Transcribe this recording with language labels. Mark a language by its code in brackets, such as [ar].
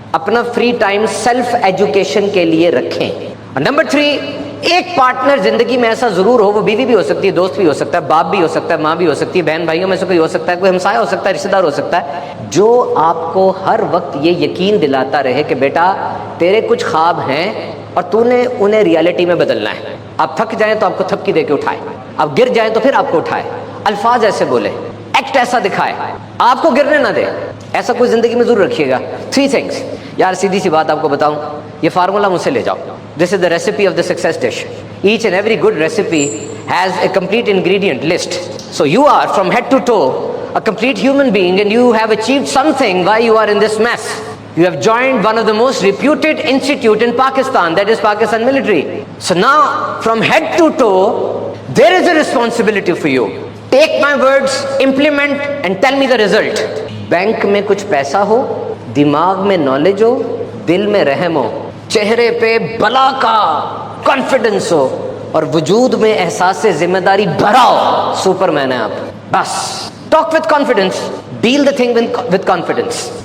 [ur] اپنا free time self education کے لیے رکھیں. اور نمبر 3، ایک پارٹنر زندگی میں ایسا ضرور ہو، وہ بیوی بھی ہو سکتی ہے، دوست بھی ہو سکتا ہے، باپ بھی ہو سکتا ہے، ماں بھی ہو سکتی ہے، بہن بھائیوں میں سے کوئی ہو سکتا ہے، کوئی ہمسایہ ہو سکتا ہے، رشتہ دار ہو سکتا ہے، جو آپ کو ہر وقت یہ یقین دلاتا رہے کہ بیٹا تیرے کچھ خواب ہیں اور تو نے انہیں ریالٹی میں بدلنا ہے. آپ تھک جائیں تو آپ کو تھپکی دے کے اٹھائے، آپ گر جائیں تو پھر آپ کو اٹھائے، الفاظ ایسے بولے، ایکٹ ایسا دکھائے، آپ کو گرنے نہ دے. ایسا کوئی زندگی میں ضرور رکھیے گا. [en] 3 things. [ur] یار سیدھی سی بات آپ کو بتاؤں، یہ فارمولا مجھ سے لے جاؤ. [en] This is the recipe of the success dish. Each and every good recipe has a complete ingredient list. So you are from head to toe a complete human being, and you have achieved something why you are in this mess. You have joined one of the most reputed institute in Pakistan, that is Pakistan military. So now from head to toe there is a responsibility for you. Take my words, implement and tell me the result. [ur] Bank میں کچھ پیسہ ہو، دماغ میں knowledge ہو، دل میں رحم ہو، چہرے پہ بلا کا کانفیڈنس ہو، اور وجود میں احساس ذمہ داری بھرا ہو، سپر مین ہے آپ. [en] بس talk with confidence, deal the thing with confidence.